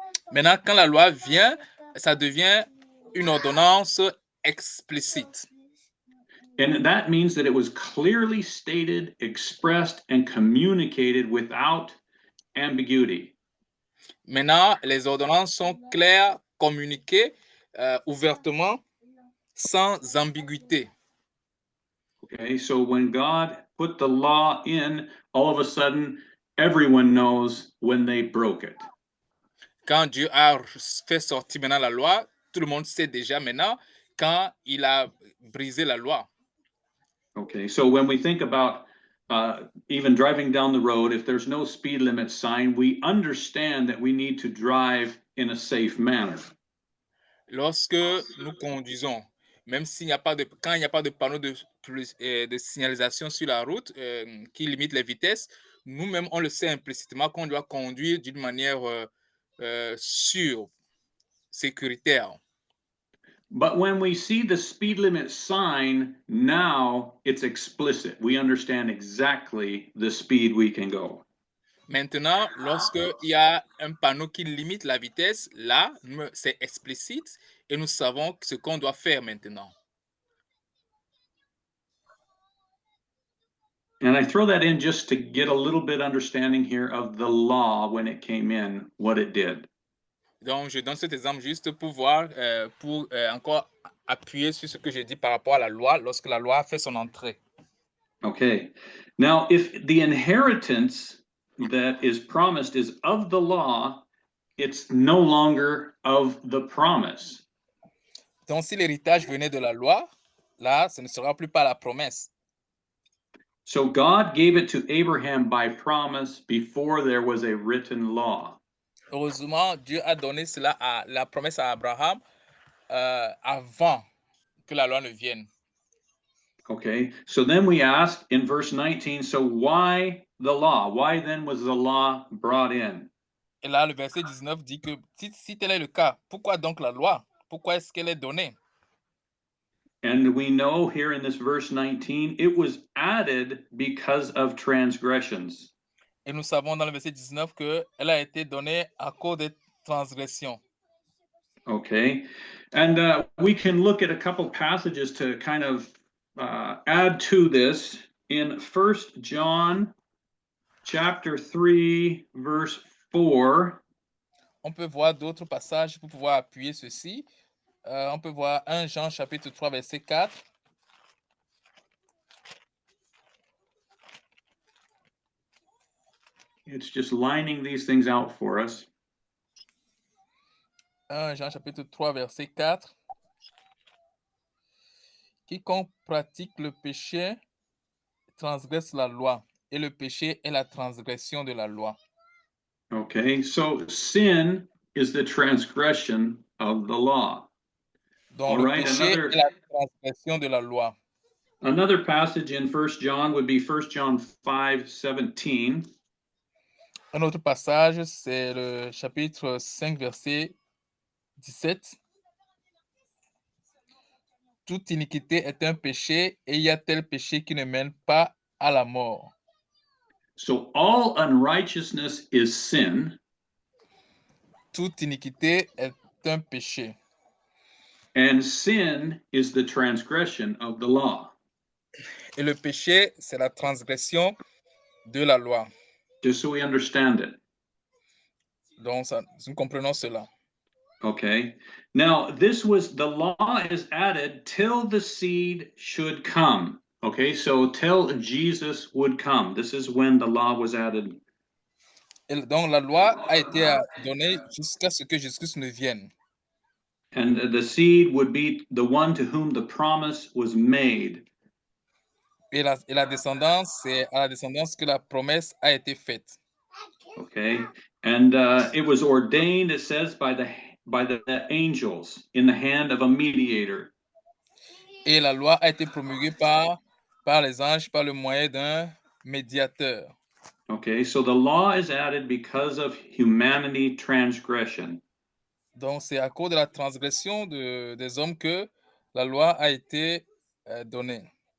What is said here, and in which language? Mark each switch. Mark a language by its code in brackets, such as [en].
[fr] Maintenant, quand la loi vient, ça devient une ordonnance explicite. [en] And that means that it was clearly stated, expressed, and communicated without ambiguity. [fr] Maintenant, les ordonnances sont claires, communiquées ouvertement, sans ambiguïté. [en] Okay, so when God put the law in, all of a sudden, everyone knows when they broke it. [fr] Quand Dieu a fait sortir maintenant la loi, tout le monde sait déjà maintenant quand il a brisé la loi. [en] Okay, so when we think about even driving down the road, if there's no speed limit sign, we understand that we need to drive in a safe manner. [fr] Lorsque nous conduisons, même s'il n'y a pas de, quand il n'y a pas de panneau de signalisation sur la route qui limite les vitesses, nous-mêmes, on le sait implicitement qu'on doit conduire d'une manière sûre, sécuritaire. [en] But when we see the speed limit sign, now it's explicit. We understand exactly the speed we can go. [fr] Maintenant, lorsqu'il y a un panneau qui limite la vitesse, là, c'est explicite et nous savons ce qu'on doit faire maintenant. [en] And I throw that in just to get a little bit understanding here of the law when it came in, what it did. [fr] Donc, je donne cet exemple juste pour voir, pour encore appuyer sur ce que j'ai dit par rapport à la loi lorsque la loi a fait son entrée. [en] Okay. Now, if the inheritance that is promised is of the law, it's no longer of the promise. [fr] Donc, si l'héritage venait de la loi, là, ce ne sera plus par la promesse. [en] So God gave it to Abraham by promise before there was a written law. [fr] Heureusement, Dieu a donné la promesse à Abraham avant que la loi ne vienne. [en] Okay, so then we ask in verse 19, so why the law? Why then was the law brought in? [fr] Et là, le verset 19 dit que si tel est le cas, pourquoi donc la loi? Pourquoi est-ce qu'elle est donnée? [en] And we know here in this verse 19, it was added because of transgressions. [fr] Et nous savons dans le verset 19 qu'elle a été donnée à cause des transgressions. [en] Okay, and we can look at a couple passages to kind of add to this. In 1 John chapter 3, verse 4, [fr] On peut voir d'autres passages pour pouvoir appuyer ceci. On peut voir 1 Jean chapitre 3, verset 4. [en] it's just lining these things out for us. [fr] 1 Jean chapitre 3, verset 4. Quiconque pratique le péché transgresse la loi, et le péché est la transgression de la loi. [en] Okay, so sin is the transgression of the law. [fr] Donc [en] All [fr] le [en] right, [fr] péché est la transgression de la loi. [en] Another passage in 1 John would be 1 John 5:17. [fr] Un autre passage, c'est le chapitre 5, verset 17. Toute iniquité est un péché, et il y a tel péché qui ne mène pas à la mort. [en] So all unrighteousness is sin. [fr] Toute iniquité est un péché. [en] And sin is the transgression of the law. [fr] Et le péché, c'est la transgression de la loi. [en] Just so we understand it. [fr] Donc, nous comprenons cela. [en] Okay. Now, the law is added till the seed should come. Okay, so till Jesus would come. This is when the law was added. [fr] Et donc, la loi a été donnée jusqu'à ce que Jésus-Christ ne vienne. [en] And the seed would be the one to whom the promise was made. [fr] Et la descendance, c'est à la descendance que la promesse a été faite. [en] Okay. And it was ordained, it says, by the angels in the hand of a mediator. [fr] Et la loi a été promulguée par les anges par le moyen d'un médiateur. [en] Okay, so the law is added because of humanity transgression. [fr] Donc, c'est à cause de la transgression des hommes que la loi a été donnée.